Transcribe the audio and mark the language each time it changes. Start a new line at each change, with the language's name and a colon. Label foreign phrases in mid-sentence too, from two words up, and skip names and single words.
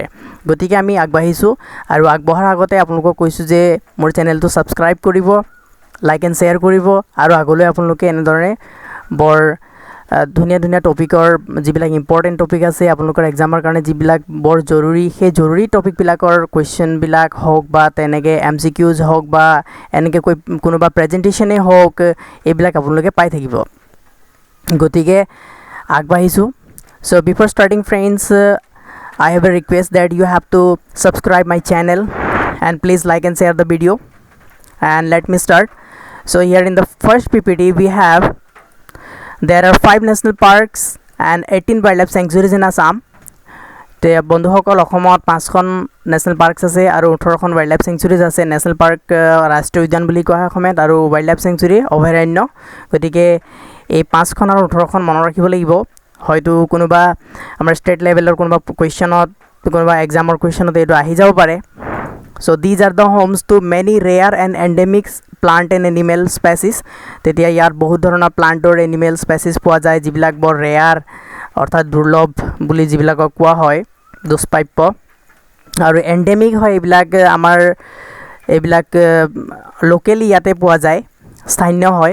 Assamese: গতিকে আমি আগবাঢ়িছোঁ, আৰু আগবঢ়াৰ আগতে আপোনালোকক কৈছোঁ যে মোৰ চেনেলটো ছাবস্ক্ৰাইব কৰিব,
English: like and share
Assamese: কৰিব, আৰু আগলৈ আপোনালোকে এনেধৰণে বৰ ধুনীয়া টপিকৰ যিবিলাক
English: important topic
Assamese: আছে আপোনালোকৰ এক্সামৰ কাৰণে যিবিলাক বৰ জৰুৰী, সেই জৰুৰী টপিকবিলাকৰ কুৱেশ্যনবিলাক হওক বা তেনেকৈ MCQs হওক বা এনেকৈ কোনোবা প্ৰেজেণ্টেশ্যনেই হওক, এইবিলাক আপোনালোকে পাই থাকিব। গতিকে আগবাঢ়িছোঁ।
English: So before starting friends, I have a request that you have to subscribe my channel and please like and share the video, and let me start. So here in the first PPT we have there are 5 national parks and 18 wildlife sanctuaries in Assam.
Assamese: তে বন্ধুসকল অসমত 5খন
English: national parks
Assamese: আছে আৰু 18খন
English: wild life sanctuaries
Assamese: আছে।
English: national park
Assamese: ৰাষ্ট্ৰীয় উদ্যান বুলি কোৱা হয় অসমীয়াত, আৰু
English: wild life sanctuary
Assamese: অভয়াৰণ্য। গতিকে এই 5খন আৰু 18খন মনত ৰাখিব লাগিব। হয়তো কোনোবা আমাৰ ষ্টেট লেভেলৰ কোনোবা কুৱেশ্যনত, কোনোবা এক্সামৰ কুৱেশ্যনত এইটো আহি যাব পাৰে।
English: So these are the homes to many rare and endemics plant and animal species.
Assamese: তেতিয়া ইয়াত বহুত ধৰণৰ প্লাণ্টৰ
English: animal species
Assamese: পোৱা যায় যিবিলাক বৰ ৰেয়াৰ, অৰ্থাৎ দুৰ্লভ বুলি যিবিলাকক কোৱা হয়, দুষ্প্ৰাপ্য। আৰু এণ্ডেমিক হয় এইবিলাক লোকেলি ইয়াতে পোৱা যায়, স্থানীয় হয়।